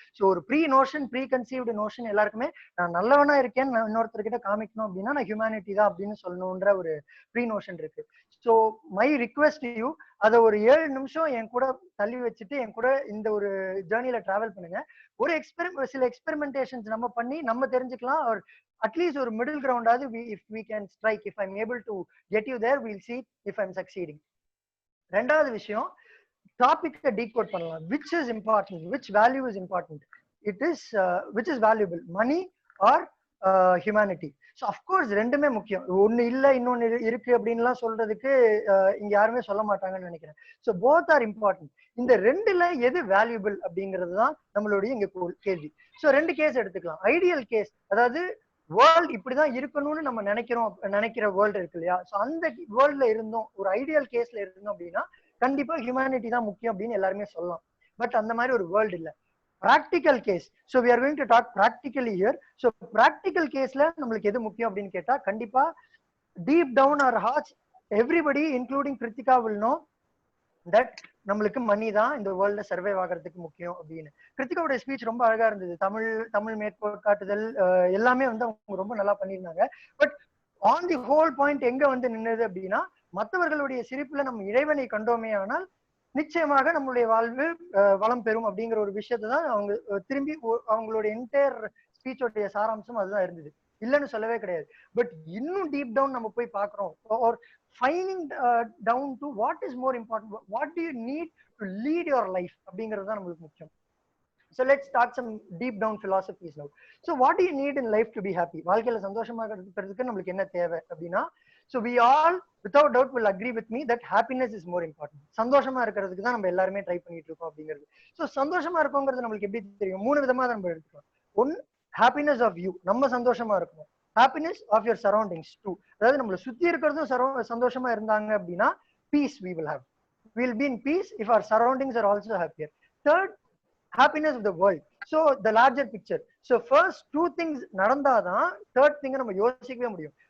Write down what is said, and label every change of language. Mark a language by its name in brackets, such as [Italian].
[Tamil] So ஒரு pre conceived notion எல்லாருக்குமே, நான் நல்லவனா இருக்கேன்னு நான் இன்னொருத்தர்கிட்ட காமிக்கணும் அப்படின்னா நான் ஹியூமனிட்டி தான் அப்படின்னு சொல்லணுன்ற ஒரு ப்ரீ நோஷன் இருக்கு. ஸோ மை ரிக்வெஸ்ட் யூ, அதை ஒரு 7 நிமிஷம் என் கூட தள்ளி வச்சுட்டு என் கூட இந்த ஒரு ஜேர்னில டிராவல் பண்ணுங்க. ஒரு சில எக்ஸ்பெரிமெண்டேஷன்ஸ் நம்ம பண்ணி நம்ம தெரிஞ்சுக்கலாம். ஒரு அட்லீஸ்ட் ஒரு middle கிரவுண்டாவது [English] if we can strike, if I'm able to get you there, we'll see if I'm succeeding. [Tamil] ரெண்டாவது விஷயம், டாபிக்கை டீகோட் பண்ணலாம். [English] which is important, which value is important, it is which is valuable, money or humanity. [Tamil] So of course ரெண்டுமே முக்கியம். ஒன்னு இல்ல இன்னொன்னு இருக்கு அப்படின்லாம் சொல்றதுக்கு இங்க யாருமே சொல்ல மாட்டாங்கன்னு நினைக்கிறேன். [English] So both are important. [Tamil] இந்த ரெண்டுல எது வேல்யூபிள் அப்படிங்கிறது தான் நம்மளுடைய இங்க கேள்வி. ஸோ 2 கேஸ் எடுத்துக்கலாம். ஐடியல் கேஸ், அதாவது வேர்ல்ட் இப்படிதான் இருக்கணும்னு நம்ம நினைக்கிற வேர்ல்டு இருக்கு இல்லையா? ஸோ அந்த வேர்ல்ட்ல இருந்தோம், ஒரு ஐடியல் கேஸ்ல இருந்தோம் அப்படின்னா கண்டிப்பா ஹியூமனிட்டி தான் முக்கியம் அப்படின்னு எல்லாருமே சொல்லலாம். பட் அந்த மாதிரி ஒரு வேர்ல்டு இல்லை. [English] practical case, so we are going to talk practically here. So practical case la [Tamil] namakku edu mukkiyam appdin ketta kandipa [English] deep down our hearts everybody including Krithika will know that namakku money da in the world la survive [Tamil] ஆகிறதுக்கு முக்கியம் அப்படினு. Krithika oda speech ரொம்ப அழகா இருந்தது. தமிழ் மேற்கோட்காட்டுதல் எல்லாமே வந்து அவங்க ரொம்ப நல்லா பண்ணிருந்தாங்க. But [English] on the whole point [Tamil] எங்க வந்து நின்னது அப்படின்னா, மற்றவர்களுடைய சிரிப்புல நம்ம இறைவனை கண்டோமே ஆனால் நிச்சயமாக நம்மளுடைய வாழ்வு வளம் பெறும் அப்படிங்கிற ஒரு விஷயத்தை தான் அவங்க திரும்பி அவங்களுடைய என்டையர் ஸ்பீச்சோடைய சாராம்சம் அதுதான் இருந்தது. இல்லைன்னு சொல்லவே கிடையாது. பட் இன்னும் டீப் டவுன் நம்ம போய் பார்க்குறோம். [English] or finding down to what is more important, what do you need to lead your life [Tamil] அப்படிங்கிறது தான் நம்மளுக்கு முக்கியம். [English] So let's start some deep down philosophies now. So what do you need in life to be happy? [Tamil] வாழ்க்கையில சந்தோஷமா இருக்கிறதுக்கு நம்மளுக்கு என்ன தேவை அப்படின்னா, [English] so we all without doubt will agree with me that happiness is more important. [Tamil] சந்தோஷமா இருக்கிறதுக்கு தான் நம்ம எல்லாருமே ட்ரை பண்ணிட்டு இருக்கோம் அப்படிங்கிறது. ஸோ சந்தோஷமா இருக்கோங்கிறது நம்மளுக்கு எப்படி தெரியும்? 3 விதமா நம்ம எடுத்துக்கலாம். [English] 1, happiness of you, [Tamil] நம்ம சந்தோஷமா இருக்கணும். [English] happiness of your surroundings 2, [Tamil] அதாவது நம்மளை சுத்தி இருக்கிறதும் சந்தோஷமா இருந்தாங்க அப்படின்னா [English] peace we will have. We will be in peace if our surroundings are also happier. 3rd, happiness of the world. So the larger picture. So first 2 things நடந்தாதான் 3rd thing [Tamil] நம்ம யோசிக்கவே முடியும்.